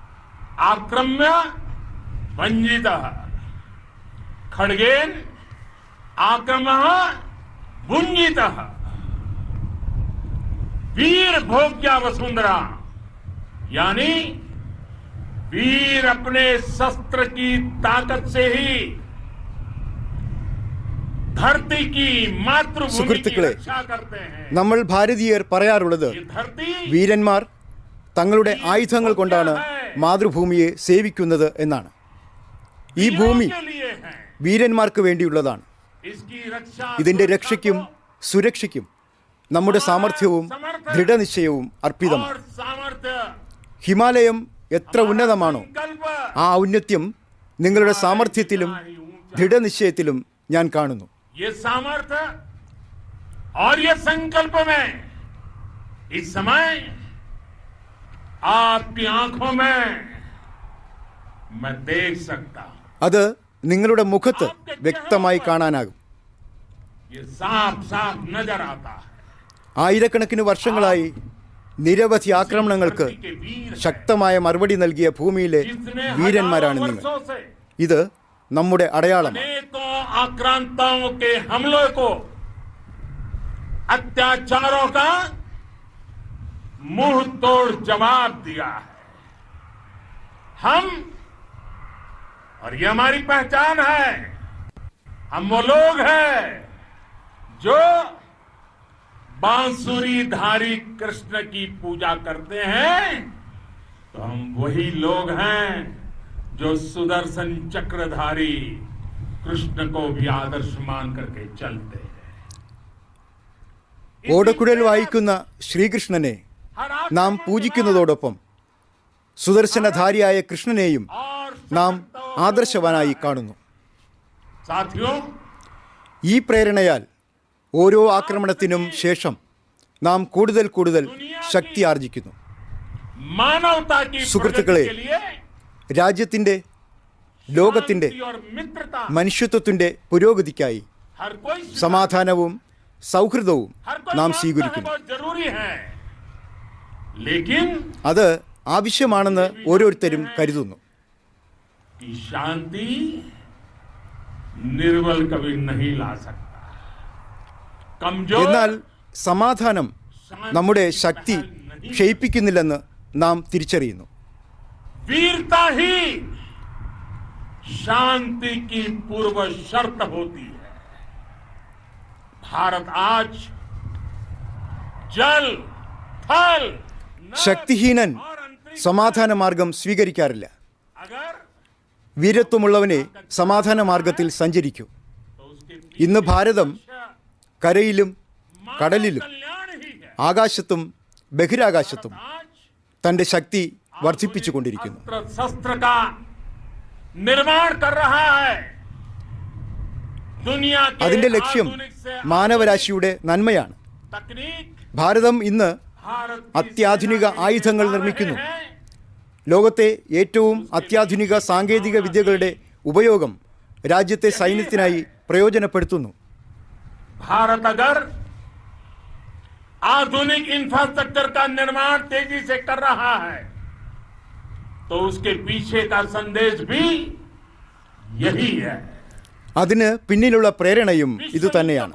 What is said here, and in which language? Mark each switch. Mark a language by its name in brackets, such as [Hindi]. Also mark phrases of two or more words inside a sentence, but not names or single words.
[Sanskrit] आक्रम्य वंजित, खड़गेन आक्रमः भुञ्जितः वीर भोग्या वसुंधरा, [Hindi] यानी वीर अपने शस्त्र की ताकत से ही धरती की मातृभूमि की [Malayalam] സുഹൃത്തുക്കളെ, [Hindi] रक्षा करते हैं। [Malayalam] നമ്മൾ ഭാരതീയർ പറയാറുള്ളത് [Hindi] ये धरती [Malayalam] വീരന്മാർ തങ്ങളുടെ ആയുധങ്ങൾ കൊണ്ടാണ് മാതൃഭൂമിയെ സേവിക്കുന്നത് എന്നാണ്. ഈ ഭൂമി [Hindi] वीरों के लिए है। [Malayalam] വീരന്മാർക്ക് വേണ്ടിയുള്ളതാണ്. [Hindi] इसकी रक्षा [Malayalam] ഇതിന്റെ രക്ഷയ്ക്കും സുരക്ഷയ്ക്കും നമ്മുടെ സാമർഥ്യവും ദൃഢനിശ്ചയവും അർപ്പിതമാണ്. [Hindi] और सामर्थ्य [Malayalam] ഹിമാലയം എത്ര ഉന്നതമാണോ [Hindi] संकल्प [Malayalam] ആ ഔന്നത്യം നിങ്ങളുടെ സാമർഥ്യത്തിലും ദൃഢനിശ്ചയത്തിലും ഞാൻ കാണുന്നു. [Hindi] ये सामर्थ्य और ये संकल्प में इस समय आपकी आंखों में मैं देख सकता हूं। [Malayalam] അത് നിങ്ങളുടെ മുഖത്ത് വ്യക്തമായി കാണാനാകും. [Hindi] ये साफ साफ नजर आता है। [Malayalam] ആയിരക്കണക്കിന് വർഷങ്ങളായി നിരവധി ആക്രമണങ്ങൾക്ക് [Hindi] धरती के वीर [Malayalam] ശക്തമായ മറുപടി നൽകിയ ഭൂമിയിലെ [Hindi] जिसने [Malayalam] വീരന്മാരാണ് [Hindi] हजारों [Malayalam] നിങ്ങൾ. [Hindi] वर्षों से [Malayalam] ഇത് നമ്മുടെ അടയാളമാണ്. [Hindi] अनेकों आक्रांताओं के हमलों को, अत्याचारों का मुंह तोड़ जवाब दिया है। हम, और ये हमारी पहचान है, हम वो लोग हैं जो बांसुरीधारी कृष्ण की पूजा करते हैं, तो हम वही लोग हैं जो सुदर्शन चक्रधारी कृष्ण को भी आदर्श मान करके चलते हैं। [Malayalam] ഓടക്കുഴൽ വായിക്കുന്ന ശ്രീകൃഷ്ണനെ [Hindi] हर [Malayalam] നാം പൂജിക്കുന്നതോടൊപ്പം സുദർശനധാരിയായ കൃഷ്ണനെയും [Hindi] और [Malayalam] നാം ആദർശവാനായി കാണുന്നു. [Hindi] साथियों, [Malayalam] ഈ പ്രേരണയാൽ ഓരോ ആക്രമണത്തിനും ശേഷം നാം കൂടുതൽ കൂടുതൽ ശക്തി ആർജിക്കുന്നു. [Hindi] मानवता की [Malayalam] സുഹൃത്തുക്കളെ, [Hindi] प्रगति के लिए [Malayalam] രാജ്യത്തിൻ്റെ ലോകത്തിൻ്റെ [Hindi] शांति और मित्रता [Malayalam] മനുഷ്യത്വത്തിൻ്റെ പുരോഗതിക്കായി [Hindi] हर कोई [Malayalam] സമാധാനവും സൗഹൃദവും [Hindi] हर कोई [Malayalam] നാം [Hindi] मानता है [Malayalam] സ്വീകരിക്കുന്നു. [Hindi] बहुत जरूरी है, लेकिन [Malayalam] അത് ആവശ്യമാണെന്ന് ഓരോരുത്തരും കരുതുന്നു. [Hindi] कि शांति निर्बल कभी नहीं ला सकता। कमजोर [Malayalam] എന്നാൽ സമാധാനം നമ്മുടെ ശക്തി ക്ഷയിപ്പിക്കുന്നില്ലെന്ന് നാം തിരിച്ചറിയുന്നു. [Hindi] वीरता ही शांति की पूर्व शर्त होती है। भारत आज जल, थल, नभ [Malayalam] ശക്തിഹീനൻ [Hindi] और अंतरिक्ष [Malayalam] സമാധാന മാർഗം സ്വീകരിക്കാറില്ല. [Hindi] अगर [Malayalam] വീരത്വമുള്ളവനെ സമാധാന മാർഗത്തിൽ സഞ്ചരിക്കൂ. [Hindi] तो उसके [Malayalam] ഇന്ന് ഭാരതം കരയിലും കടലിലും [Hindi] कल्याण ही है। [Malayalam] ആകാശത്തും ബഹിരാകാശത്തും [Hindi] आज [Malayalam] തൻ്റെ ശക്തി വർദ്ധിപ്പിച്ചുകൊണ്ടിരിക്കുന്നു. [Hindi] अस्त्र शस्त्र का निर्माण कर रहा है। दुनिया के [Malayalam] അതിൻ്റെ ലക്ഷ്യം [Hindi] आधुनिक से [Malayalam] മാനവരാശിയുടെ നന്മയാണ്. [Hindi] तकनीक [Malayalam] ഭാരതം ഇന്ന് [Hindi] भारत की [Malayalam] അത്യാധുനിക [Hindi] सेना के [Malayalam] ആയുധങ്ങൾ [Hindi] लिए [Malayalam] നിർമ്മിക്കുന്നു. [Hindi] ला रहे हैं। [Malayalam] ലോകത്തെ ഏറ്റവും അത്യാധുനിക സാങ്കേതിക വിദ്യകളുടെ ഉപയോഗം രാജ്യത്തെ സൈന്യത്തിനായി പ്രയോജനപ്പെടുത്തുന്നു. [Hindi] भारत अगर आधुनिक इंफ्रास्ट्रक्चर का निर्माण तेजी से कर रहा है, तो उसके पीछे का संदेश भी यही है। [Malayalam] അതിന് പിന്നിലുള്ള പ്രേരണയും ഇത് തന്നെയാണ്.